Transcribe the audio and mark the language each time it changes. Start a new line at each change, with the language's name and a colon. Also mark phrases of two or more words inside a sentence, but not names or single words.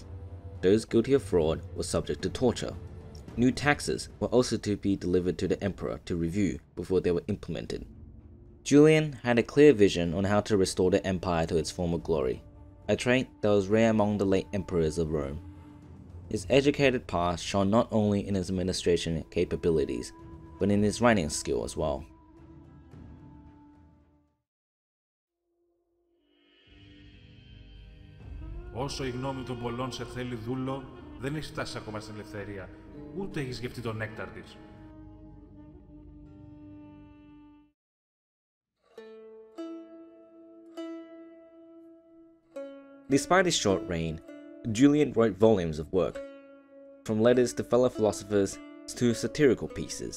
English: Those guilty of fraud were subject to torture. New taxes were also to be delivered to the emperor to review before they were implemented. Julian had a clear vision on how to restore the empire to its former glory, a trait that was rare among the late emperors of Rome. His educated past shone not only in his administration capabilities, but in his writing skill as well.
Greek: Όσο η γνώμη των πολλών σε θέλει δούλο, δεν έχει φτάσει ακόμα στην ελευθερία, ούτε έχει γευτεί τον νέκταρ της.
English: Despite his short reign, Julian wrote volumes of work, from letters to fellow philosophers to satirical pieces.